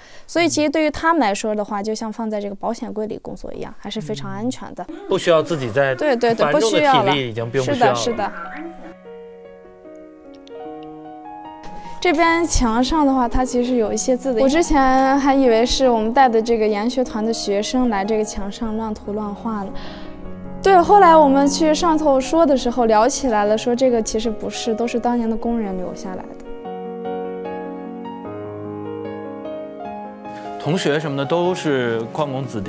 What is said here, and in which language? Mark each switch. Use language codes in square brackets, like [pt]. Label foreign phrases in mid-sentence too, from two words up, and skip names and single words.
[zh] 所以其實對於他們來說的話，就像放在這個保險櫃裡工作一樣，還是非常安全的。不需要自己在对，不需要了，已经并不需要了。是的。这边墙上的话，它其實有一些字的。我之前還以為是我們帶的這個研學團的學生來這個牆上亂塗亂畫的。對，後來我們去上頭說的時候聊起來了，說這個其實不是，都是當年的工人留下來的。同學什麼的都是礦工子弟。